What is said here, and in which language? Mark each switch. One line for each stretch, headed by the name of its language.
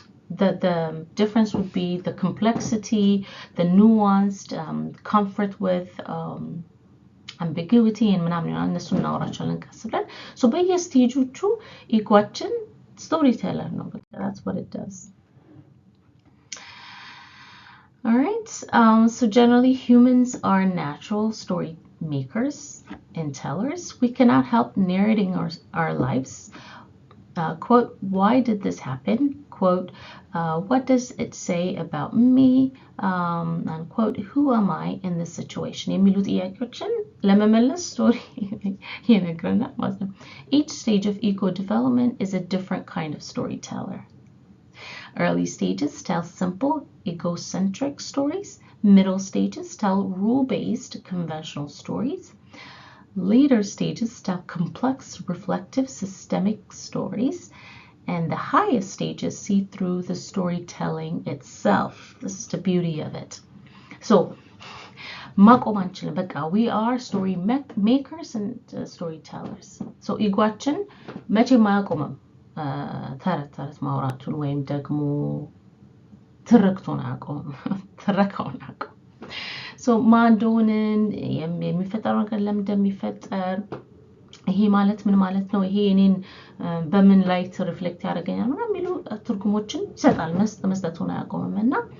English: The difference would be the complexity, the nuanced comfort with ambiguity and
Amharic: ምናምን እነሱ እናወራቸዋለን ቀስ ብለን።
English: So
Amharic: በየስቴጆቹ ኢጓችን ስቶሪ ቴለር ነው።
English: That's what it does. All right. So generally humans are natural story makers and tellers. We cannot help narrating our lives. Quote, why did this happen? Quote, what does it say about me? Unquote, who am I in this situation?
Amharic: የሚሉ ጥያቄዎችን ለመመለስ ስቶሪ ይነግረናል ማለት ነው።
English: Each stage of ego development is a different kind of storyteller. Early stages tell simple, egocentric stories. Middle stages tell rule-based, conventional stories. Later stages tell complex, reflective, systemic stories. And the highest stages see through the storytelling itself. This is the beauty of it. So,
Amharic: ማቆም አንችልም። በቃ
English: we are story makers and storytellers.
Amharic: So ኢጓችን መቼም አያቆምም ተረት ማውራቱን ወይም ደግሞ ትርክቱን አያቆምም፣ ትረካውን አያቆምም። So ማን እንደሆንን የሚፈጠረው ነገር ለምን እንደሚፈጠር ይሄ ማለት ምን ማለት ነው፣ ይሄ እኔን በምን ላይ ሪፍሌክት ያደርገኛል ምናምን የሚሉ ትርጉሞችን ይሰጣል። መስጠቱን አያቆምም እና